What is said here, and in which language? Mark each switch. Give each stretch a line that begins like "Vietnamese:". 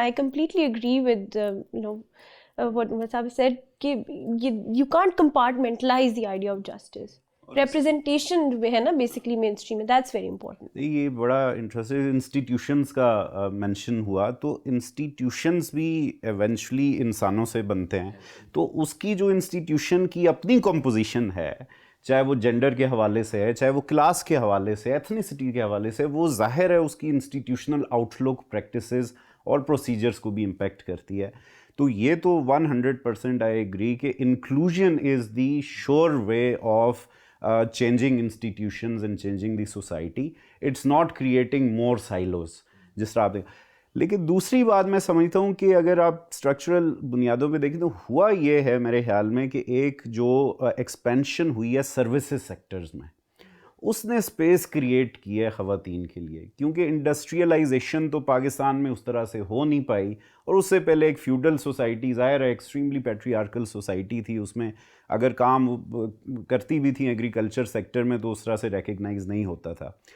English: I completely agree with what Wasabi said کہ you can't compartmentalize the idea of justice. Representation
Urdu: ہے نا
English: Basically mainstream میں, that's very important.
Urdu: یہ بڑا interesting institutions کا mention ہوا, تو انسٹیٹیوشنس بھی ایونچولی انسانوں سے بنتے ہیں. تو اس کی جو انسٹیٹیوشن کی اپنی کمپوزیشن ہے, چاہے وہ جینڈر کے حوالے سے ہے, چاہے وہ کلاس کے حوالے سے, ایتھنیسٹی کے حوالے سے, وہ ظاہر ہے اس کی انسٹیٹیوشنل آؤٹ لک, پریکٹسز اور پروسیجرس کو بھی امپیکٹ کرتی ہے. تو یہ تو
English: 100% I agree کہ inclusion is the sure way of changing institutions and changing the society. It's not creating more silos
Urdu: جس طرح آپ. لیکن دوسری بات میں سمجھتا ہوں کہ اگر آپ اسٹرکچرل بنیادوں پہ دیکھیں تو ہوا یہ ہے میرے خیال میں کہ ایک جو ایکسپینشن ہوئی ہے سروسز سیکٹرز میں, اس نے اسپیس کریٹ کی ہے خواتین کے لیے, کیونکہ انڈسٹریلائزیشن تو پاکستان میں اس طرح سے ہو نہیں پائی, اور اس سے پہلے ایک فیوڈل سوسائٹی, ظاہر ہے ایکسٹریملی پیٹریارکل سوسائٹی تھی, اس میں اگر کام کرتی بھی تھیں ایگریکلچر سیکٹر میں تو اس طرح سے ریکگنائز نہیں ہوتا تھا.